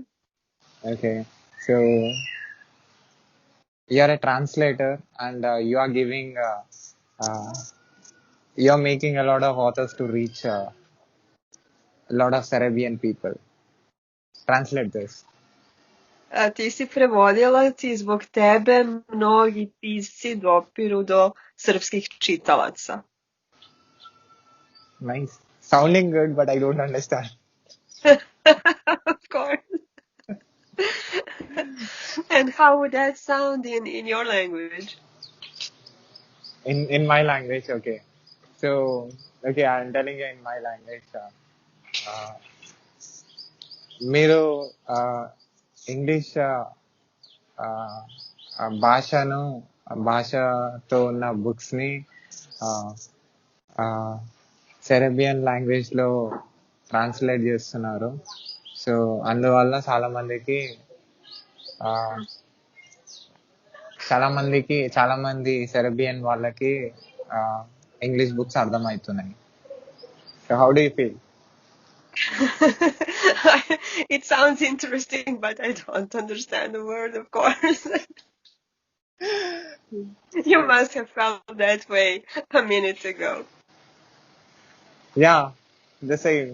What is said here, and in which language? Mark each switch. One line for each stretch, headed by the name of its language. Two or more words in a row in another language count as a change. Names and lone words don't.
English: Okay. So you are a translator and uh, you are making a lot of authors to reach a lot of Serbian people. Translate this.
Serbian: Ti si prevodilac i zbog tebe mnogi pisci dopiru do srpskih čitalaca.
English: Nice. Sounding good, but I don't understand. Of course. And how would that sound in your language? In my language, okay. So okay, I'm telling you in my language.
Telugu: Uh, మీరు ఇంగ్లీష్ భాషను భాషతో ఉన్న బుక్స్ ని
English: Serbian language
Telugu: లో ట్రాన్స్లేట్ చేస్తున్నారు. సో అందువల్ల ఆ, చాలా మంది సెరబియన్ వాళ్ళకి
English: English books
Telugu: అర్థమవుతున్నాయి.
English: so how do you feel? It sounds interesting, but I don't understand the word, of course. You must have felt that way a minute ago. Yeah, the same.